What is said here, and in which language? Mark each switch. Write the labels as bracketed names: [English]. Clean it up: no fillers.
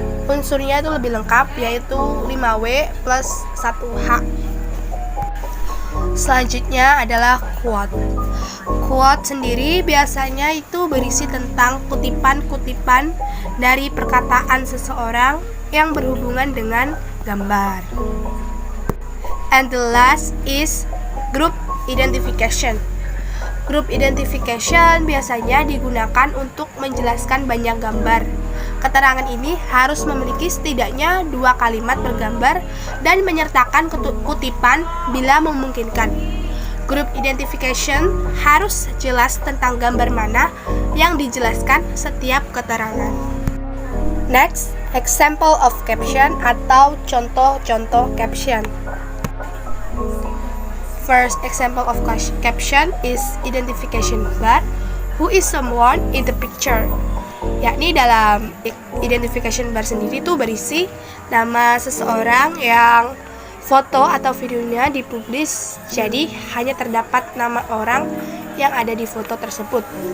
[Indonesian] Unsurnya itu lebih lengkap, yaitu 5W plus 1H. Selanjutnya adalah quote. Quote sendiri biasanya itu berisi tentang kutipan-kutipan dari perkataan seseorang yang berhubungan dengan gambar. [English] And the last is group identification. [Indonesian] Group identification biasanya digunakan untuk menjelaskan banyak gambar. Keterangan ini harus memiliki setidaknya 2 kalimat bergambar dan menyertakan kutipan bila memungkinkan. Group identification harus jelas tentang gambar mana yang dijelaskan setiap keterangan. [English] Next, example of caption [Indonesian] atau contoh-contoh caption. [English] First example of caption is identification bar. Who is someone in the picture? [Indonesian] Yakni dalam identification bar sendiri itu berisi nama seseorang yang foto atau videonya dipublis, jadi hanya terdapat nama orang yang ada di foto tersebut.